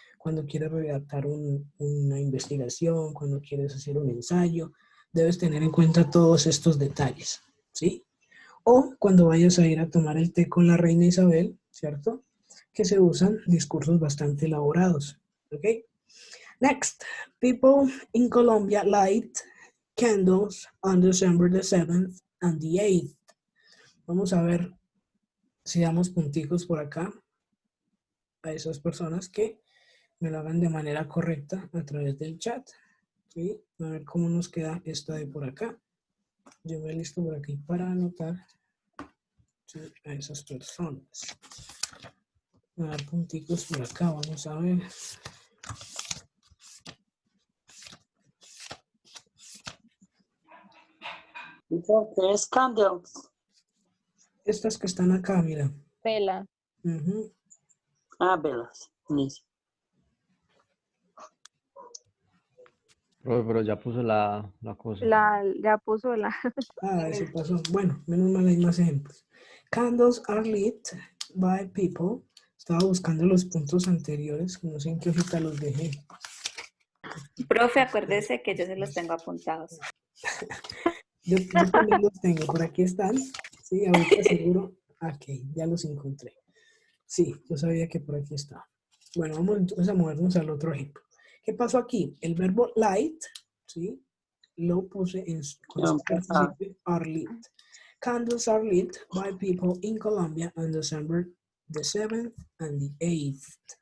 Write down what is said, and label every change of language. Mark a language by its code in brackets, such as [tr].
[es] Cuando quieres redactar una investigación, cuando quieres hacer un ensayo, debes tener en cuenta todos estos detalles, ¿sí? O cuando vayas a ir a tomar el té con la reina Isabel, ¿cierto? Que se usan discursos bastante elaborados, ¿ok? [en] Next, people in Colombia light candles on December the 7th and the 8th. [es] Vamos a ver si damos punticos por acá a esas personas que me lo hagan de manera correcta a través del chat. ¿Sí? A ver cómo nos queda esta de por acá. Yo me listo por aquí para anotar, ¿sí?, a esas personas. Voy a dar punticos por acá, vamos a ver. ¿Qué es candles? Estas que están acá, mira. Vela. Ah, velas. Listo. Profe, pero ya puso la cosa. Ya puso la. Ah, eso pasó. Bueno, menos mal hay más ejemplos. [en] Candles are lit by people. [es] Estaba buscando los puntos anteriores, no sé en qué hojita los dejé. Profe, acuérdese que yo se los tengo apuntados. Yo también los tengo, por aquí están. Sí, ahorita seguro. Ok, ya los encontré. Sí, yo sabía que por aquí estaba. Bueno, vamos entonces a movernos al otro ejemplo. ¿Qué pasó aquí? El verbo light, ¿sí?, lo puse con su participio [en] are lit. Candles are lit by people in Colombia on December the 7th and the 8th.